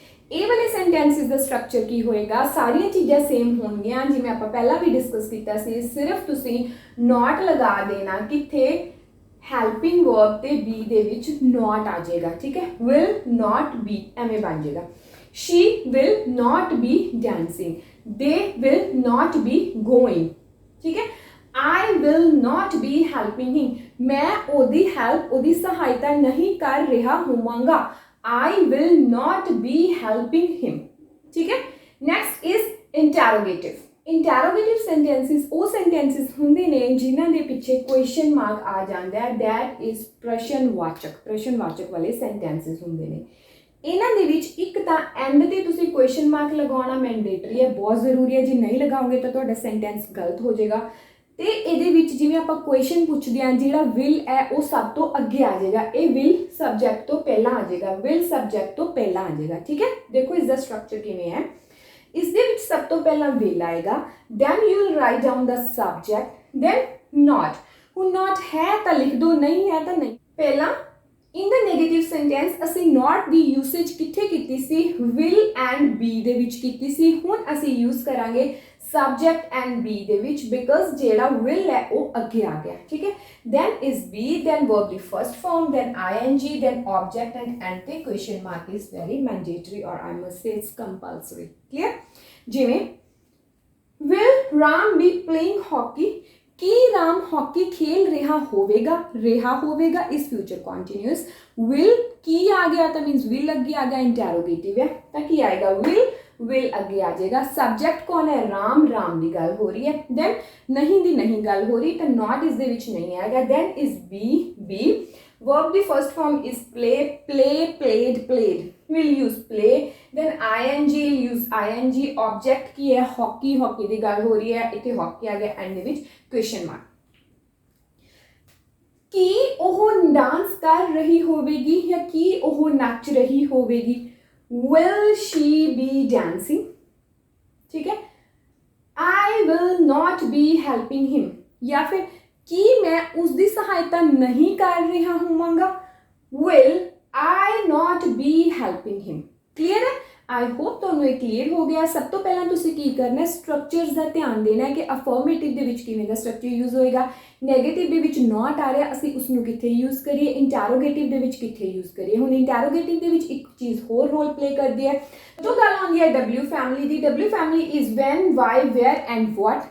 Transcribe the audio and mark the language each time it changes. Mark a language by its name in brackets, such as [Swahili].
[Punjabi] ਇਹ ਵਾਲੇ ਸੈਂਟੈਂਸਿਸ ਦਾ ਸਟਰਕਚਰ ਕੀ ਹੋਏਗਾ ਸਾਰੀਆਂ ਚੀਜ਼ਾਂ ਸੇਮ ਹੋਣਗੀਆਂ ਜਿਵੇਂ ਆਪਾਂ ਪਹਿਲਾਂ ਵੀ ਡਿਸਕਸ ਕੀਤਾ ਸੀ ਸਿਰਫ ਤੁਸੀਂ not ਲਗਾ ਦੇਣਾ ਕਿੱਥੇ ਹੈਲਪਿੰਗ ਵਰਬ ਤੇ be ਦੇ ਵਿੱਚ not ਆ ਜਾਏਗਾ ਠੀਕ ਹੈ will not be ਐਵੇਂ ਬਣ ਜਾਏਗਾ [English] she will not be dancing they will not be going [Punjabi] ਠੀਕ ਹੈ [English] I will not be helping him. [Punjabi] मैं ओदी help ओदी सहायता नहीं कर रहा होवांगा. [English] I will not be helping him. [Hindi] ठीक है? [English] Next is interrogative. [Punjabi] Interrogative sentences ਉਹ sentences ਹੁੰਦੇ ਨੇ ਜਿਨ੍ਹਾਂ ਦੇ ਪਿੱਛੇ question mark ਆ ਜਾਂਦਾ ਹੈ that is ਪ੍ਰਸ਼ਨਵਾਚਕ ਵਾਲੇ sentences ਹੁੰਦੇ ਨੇ ਇਹਨਾਂ ਦੇ ਵਿੱਚ ਇੱਕ ਤਾਂ ਐਂਡ ਤੇ ਤੁਸੀਂ ਕੁਐਸਚਨ ਮਾਰਕ ਲਗਾਉਣਾ ਮੈਂਡੇਟਰੀ ਹੈ, ਬਹੁਤ ਜ਼ਰੂਰੀ ਹੈ। ਜੇ ਨਹੀਂ ਲਗਾਓਗੇ ਤਾਂ ਤੁਹਾਡਾ ਸੈਂਟੈਂਸ ਗਲਤ ਹੋ ਜਾਏਗਾ। ਤੇ ਇਹਦੇ ਵਿੱਚ ਜਿਵੇਂ ਆਪਾਂ ਕੁਐਸਚਨ ਪੁੱਛਦੇ ਹਾਂ, ਜਿਹੜਾ ਵਿਲ ਹੈ ਉਹ ਸਭ ਤੋਂ ਅੱਗੇ ਆ ਜਾਏਗਾ। ਇਹ ਵਿਲ ਸਬਜੈਕਟ ਤੋਂ ਪਹਿਲਾਂ ਆ ਜਾਏਗਾ, ਵਿਲ ਸਬਜੈਕਟ ਤੋਂ ਪਹਿਲਾਂ ਆ ਜਾਏਗਾ। ਠੀਕ ਹੈ, ਦੇਖੋ ਇਸ ਦਾ ਸਟਰਕਚਰ ਕਿਵੇਂ ਹੈ। ਇਸ ਦੇ ਵਿੱਚ ਸਭ ਤੋਂ ਪਹਿਲਾਂ ਵਿਲ ਆਏਗਾ, [English] then you will write down the subject, [Punjabi] then ਨॉट। ਹੁਣ ਨॉट ਹੈ ਤਾਂ ਲਿਖ ਦੋ, ਨਹੀਂ ਹੈ ਤਾਂ ਨਹੀਂ। ਪਹਿਲਾਂ [English] in the negative sentence [Punjabi] ਅਸੀਂ not ਦੀ ਯੂਸੇਜ ਕਿੱਥੇ ਕੀਤੀ ਸੀ? will and be ਦੇ ਵਿੱਚ ਕੀਤੀ ਸੀ। ਹੁਣ ਅਸੀਂ ਯੂਜ਼ ਕਰਾਂਗੇ subject and be ਦੇ ਵਿੱਚ, because ਜਿਹੜਾ will ਹੈ ਉਹ ਅੱਗੇ ਆ ਗਿਆ। ਠੀਕ ਹੈ, [English] then is be, then verb ਦੀ first form, then ing, then object and end ਤੇ question mark is very mandatory, or I must say it's compulsory. clear? [Punjabi] ਜਿਵੇਂ [English] will Ram be playing hockey? [Punjabi] Ki Ram hockey ਖੇਲ ਰਿਹਾ ਹੋਵੇਗਾ ਇਸ future continuous. Will ਕੀ ਆ ਗਿਆ ਤਾਂ means will ਅੱਗੇ ਆ ਗਿਆ, ਇੰਟਰੋਗੇਟਿਵ ਹੈ ਤਾਂ ਕੀ ਆਏਗਾ? ਵਿਲ ਅੱਗੇ ਆ ਜਾਏਗਾ। ਸਬਜੈਕਟ ਕੌਣ ਹੈ? ਰਾਮ ਦੀ ਗੱਲ ਹੋ ਰਹੀ ਹੈ। ਦੈਨ ਨਹੀਂ ਦੀ ਨਹੀਂ ਗੱਲ ਹੋ ਰਹੀ ਤਾਂ ਨॉट ਇਸ ਦੇ ਵਿੱਚ ਨਹੀਂ ਆਏਗਾ। [English] Then is be. verb ਦੀ first form is played। will use play, then ing use ing। object ਕੀ ਹੈ? [Punjabi] ਹਾਕੀ ਦੀ ਗੱਲ ਹੋ ਰਹੀ ਹੈ, ਇੱਥੇ ਹਾਕੀ ਆ ਗਿਆ, ਐਂਡ ਦੇ ਵਿੱਚ ਕੁਐਸਚਨ ਮਾਰਕ। ਕੀ ਉਹ ਡਾਂਸ ਕਰ ਰਹੀ ਹੋਵੇਗੀ ਜਾਂ ਕੀ ਉਹ ਨੱਚ ਰਹੀ ਹੋਵੇਗੀ? [English] will she be dancing? [Punjabi] ਠੀਕ ਹੈ, [English] I will not be helping him, [Punjabi] ਜਾਂ ਫਿਰ ਕੀ ਮੈਂ ਉਸ ਦੀ ਸਹਾਇਤਾ ਨਹੀਂ ਕਰ ਰਿਹਾ ਹੋਵਾਂਗਾ? [English] will I not be helping him? [Punjabi] clear ਹੈ? [English] I hope [Punjabi] ਤੁਹਾਨੂੰ ਇਹ ਕਲੀਅਰ ਹੋ ਗਿਆ। ਸਭ ਤੋਂ ਪਹਿਲਾਂ ਤੁਸੀਂ ਕੀ ਕਰਨਾ ਹੈ, ਸਟਰਕਚਰਸ ਦਾ ਧਿਆਨ ਦੇਣਾ ਹੈ ਕਿ ਅਫਰਮੇਟਿਵ ਦੇ ਵਿੱਚ ਕਿਵੇਂ ਦਾ ਸਟਰਕਚਰ ਯੂਜ਼ ਹੋਏਗਾ, ਨੈਗੇਟਿਵ ਦੇ ਵਿੱਚ ਨॉट ਆ ਰਿਹਾ ਅਸੀਂ ਉਸ ਨੂੰ ਕਿੱਥੇ ਯੂਜ਼ ਕਰੀਏ, ਇੰਟਰੋਗੇਟਿਵ ਦੇ ਵਿੱਚ ਕਿੱਥੇ ਯੂਜ਼ ਕਰੀਏ। ਹੁਣ ਇੰਟਰੋਗੇਟਿਵ ਦੇ ਵਿੱਚ ਇੱਕ ਚੀਜ਼ ਹੋਰ ਰੋਲ ਪਲੇ ਕਰਦੀ ਹੈ। ਜੋ ਗੱਲ ਆਉਂਦੀ ਹੈ W family ਦੀ, W family is van, Y, wear and what.